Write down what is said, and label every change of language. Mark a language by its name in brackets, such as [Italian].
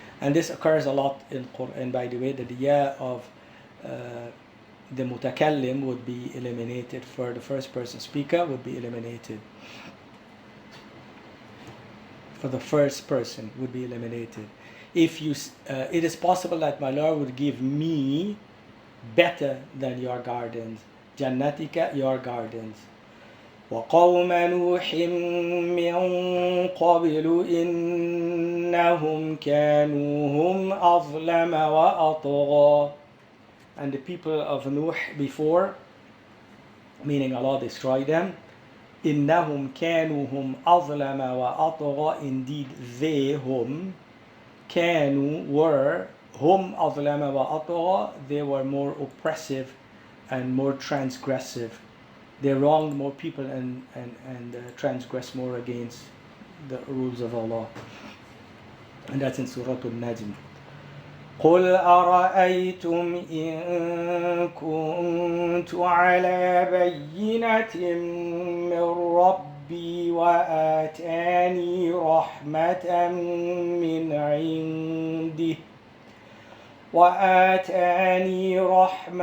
[English] And this occurs a lot in Quran, by the way, that the ya of the mutakallim would be eliminated, for the first person speaker would be eliminated. For the first person would be eliminated. If you, it is possible that my Lord would give me better than your gardens. Jannatika, your gardens. [Arabic] وقوم نوح من قبل إنهم كانوا هم أظلم وأطغى. [English] And the people of Nuh before, meaning Allah destroyed them, [Arabic] إنهم كانوا هم أظلم وأطغى. [English] Indeed they, whom, كانوا, were, [Arabic] هم أظلم وأطغى, [English] they were more oppressive and more transgressive. They wronged more people and transgressed more against the rules of Allah. And that's in Surah Al-Najm. [Arabic] قل أرأيتم إن كنت على بينة من ربي وآتاني رحمة